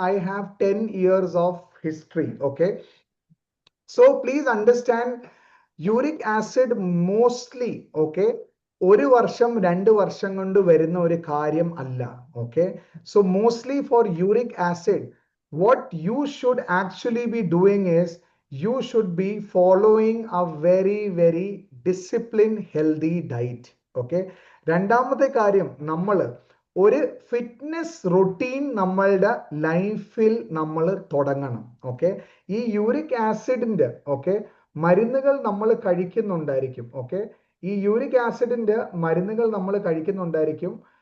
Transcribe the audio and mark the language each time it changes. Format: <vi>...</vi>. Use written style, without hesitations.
<en>I have 10 years of history. Okay, so please understand, uric acid mostly, okay,</en> <ml>1 വർഷം 2 വർഷം കൊണ്ട് വരുന്ന ഒരു കാര്യം അല്ല.</ml> <en>Okay, so mostly for uric acid what you should actually be doing is you should be following a very very disciplined healthy diet.</en> <ml>Okay, രണ്ടാമത്തെ കാര്യം, നമ്മൾ ഒരു ഫിറ്റ്നസ് റൊട്ടീൻ നമ്മളുടെ ലൈഫിൽ നമ്മൾ തുടങ്ങണം. ഓക്കെ, ഈ യൂറിക് ആസിഡിന്റെ, ഓക്കെ, മരുന്നുകൾ നമ്മൾ കഴിക്കുന്നുണ്ടായിരിക്കും. ഓക്കെ, ഈ യൂറിക് ആസിഡിന്റെ മരുന്നുകൾ നമ്മൾ കഴിക്കുന്നുണ്ടായിരിക്കും.</ml>